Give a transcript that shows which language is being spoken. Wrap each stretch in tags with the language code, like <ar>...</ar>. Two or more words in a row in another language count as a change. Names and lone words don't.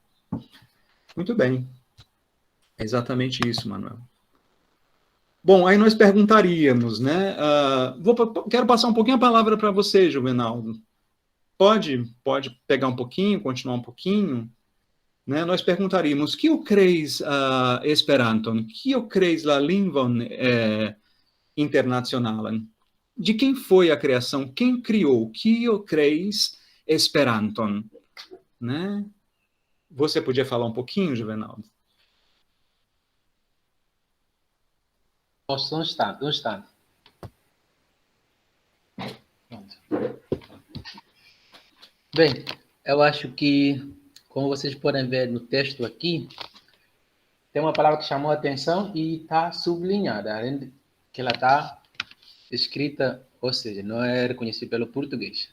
<pt>Muito bem. É exatamente isso, Manuel. Bom, aí nós perguntaríamos, né? Quero passar um pouquinho a palavra para você, Juvenaldo. Pode pegar um pouquinho, continuar um pouquinho, né? Nós perguntaríamos:</pt> <eo>kio creis Esperanton? Kio creis la lingvon internacionalan?</eo> <pt>De quem foi a criação? Quem criou?</pt> <eo>Kio creis Esperanton?</eo> <pt>Né? Você podia falar um pouquinho, Juvenaldo? Posso, um instante, um instante. Pronto. Bem, eu acho que, como vocês podem ver no texto aqui, tem uma palavra que chamou a atenção e está sublinhada, além de que ela está escrita, ou seja, não é reconhecida pelo português.</pt>